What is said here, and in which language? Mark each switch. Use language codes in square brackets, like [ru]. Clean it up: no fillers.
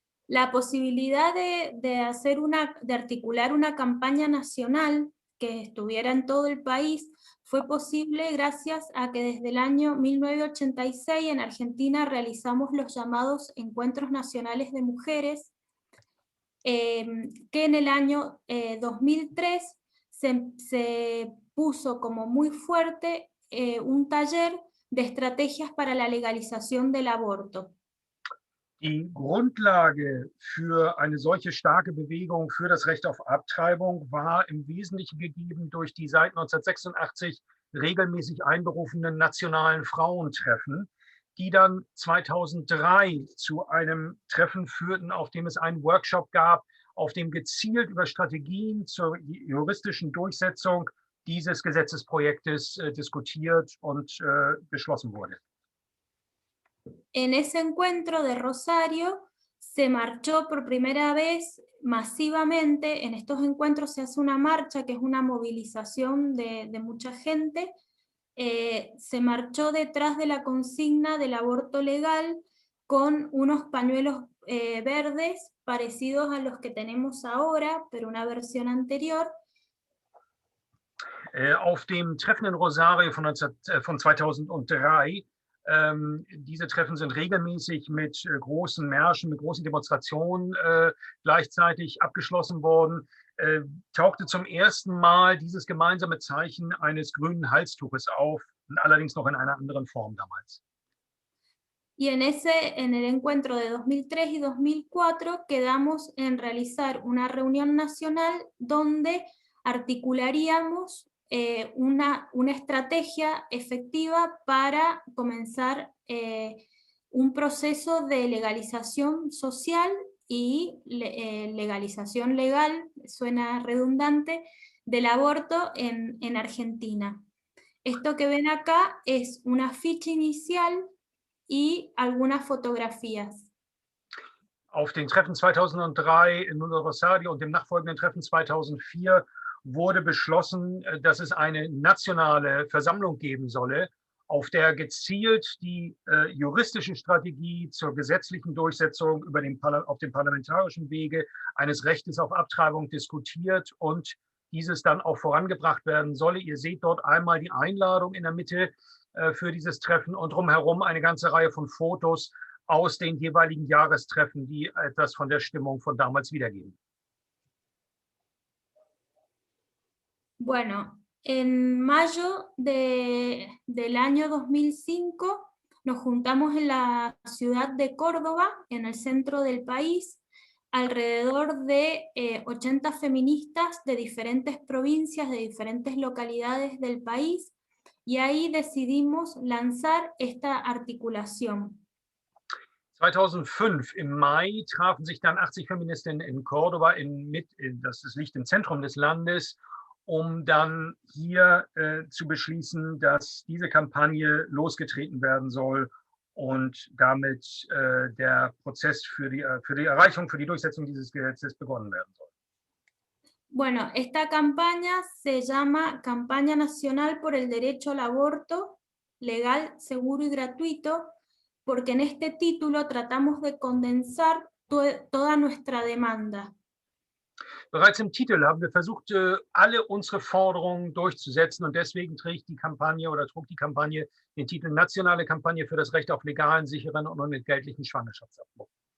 [es] La posibilidad de articular una campaña nacional que estuviera en todo el país fue posible gracias a que desde el año 1986 en Argentina realizamos los llamados Encuentros Nacionales de Mujeres, que en el año 2003 se puso como muy fuerte un taller de estrategias para la legalización del aborto. [de] Die Grundlage für eine solche starke Bewegung für das Recht auf Abtreibung war im Wesentlichen gegeben durch die seit 1986 regelmäßig einberufenen nationalen Frauentreffen, die dann 2003 zu einem Treffen führten, auf dem es einen Workshop gab, auf dem gezielt über Strategien zur juristischen Durchsetzung dieses Gesetzesprojektes diskutiert und beschlossen wurde. [es] En ese encuentro de Rosario se marchó por primera vez masivamente. En estos encuentros se hace una marcha que es una movilización de mucha gente. Se marchó detrás de la consigna del aborto legal con unos pañuelos verdes parecidos a los que tenemos ahora, pero una versión anterior. [de] Auf dem Treffen in Rosario von 2003, diese Treffen sind regelmäßig mit großen Märschen, mit großen Demonstrationen gleichzeitig abgeschlossen worden, tauchte zum ersten Mal dieses gemeinsame Zeichen eines grünen Halstuches auf, allerdings noch in einer anderen Form damals. [es] Y en el encuentro de 2003 y 2004 quedamos en realizar una reunión nacional donde articularíamos una estrategia efectiva para comenzar un proceso de legalización social y legalización legal, suena redundante, del aborto en Argentina. Esto que ven acá es una ficha inicial y algunas fotografías. [de] Auf den Treffen 2003 in Nuno Rosario und dem nachfolgenden Treffen 2004 wurde beschlossen, dass es eine nationale Versammlung geben solle, auf der gezielt die juristische Strategie zur gesetzlichen Durchsetzung auf dem parlamentarischen Wege eines Rechtes auf Abtreibung diskutiert und dieses dann auch vorangebracht werden solle. Ihr seht dort einmal die Einladung in der Mitte für dieses Treffen und drumherum eine ganze Reihe von Fotos aus den jeweiligen Jahrestreffen, die etwas von der Stimmung von damals wiedergeben. [es] Bueno, en mayo del año 2005 nos juntamos en la ciudad de Córdoba, en el centro del país, alrededor de 80 feministas de diferentes provincias, de diferentes localidades del país, y ahí decidimos lanzar esta articulación. [de] 2005 im Mai trafen sich dann 80 Feministinnen in Córdoba, das liegt im Zentrum des Landes, um dann hier zu beschließen, dass diese Kampagne losgetreten werden soll und damit der Prozess für die Erreichung, für die Durchsetzung dieses Gesetzes begonnen werden soll. [es] Bueno, esta campaña se llama Campaña Nacional por el Derecho al Aborto Legal, Seguro y Gratuito, porque en este título tratamos de condensar toda nuestra demanda. [de] Bereits im Titel haben wir versucht, alle unsere Forderungen durchzusetzen und deswegen trug die Kampagne den Titel Nationale Kampagne für das Recht auf legalen, sicheren und unentgeltlichen Schwangerschaftsabbruch.